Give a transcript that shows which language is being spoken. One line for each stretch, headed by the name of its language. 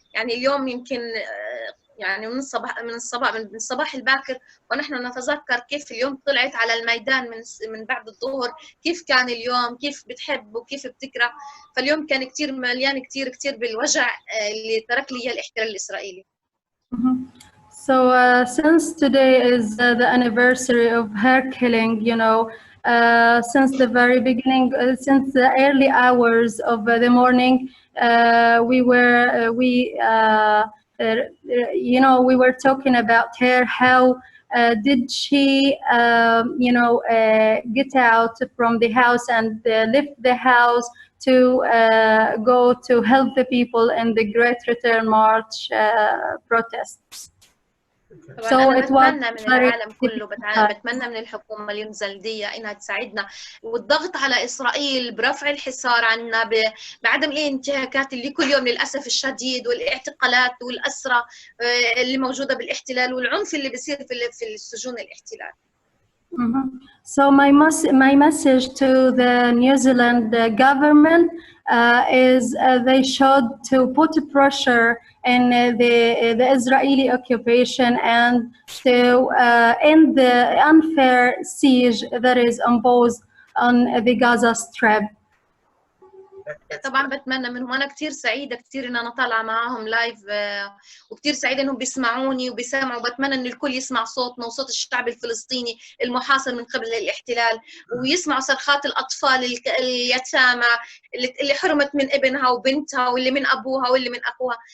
Arabic: يعني اليوم يمكن يعني من الصباح الباكر ونحن نتذكر كيف اليوم طلعت على الميدان من بعد الظهر، كيف كان اليوم، كيف بتحب وكيف بتكره. فاليوم كان كتير مليان كتير بالوجع اللي ترك لي الاحتلال الإسرائيلي.
English: So since today is the anniversary of her killing, since the very beginning, since the early hours of the morning, we were talking about her. How did she, get out from the house and leave the house to go to help the people in the Great Return March protests?
Arabic: طبعا أنا بتمنى من العالم كله، بتمنى من الحكومة اليونزلندية إنها تساعدنا، والضغط على إسرائيل برفع الحصار عنا، بعدم الانتهاكات اللي كل يوم للأسف الشديد، والاعتقالات والأسرى اللي موجودة بالاحتلال، والعنف اللي بيصير في السجون الاحتلال.
English: So my message to the New Zealand government is they should to put pressure in the Israeli occupation and to end the unfair siege that is imposed on the Gaza Strip.
Arabic: طبعا بتمنى منهم، انا كثير سعيده كثير ان انا طالعه معاهم لايف، وكثير سعيده انهم بيسمعوني وبيسمعوا، وبتمنى ان الكل يسمع صوتنا وصوت الشعب الفلسطيني المحاصر من قبل الاحتلال، ويسمعوا صرخات الاطفال اليتامى اللي حرمت من ابنها وبنتها، واللي من ابوها واللي من اخوها.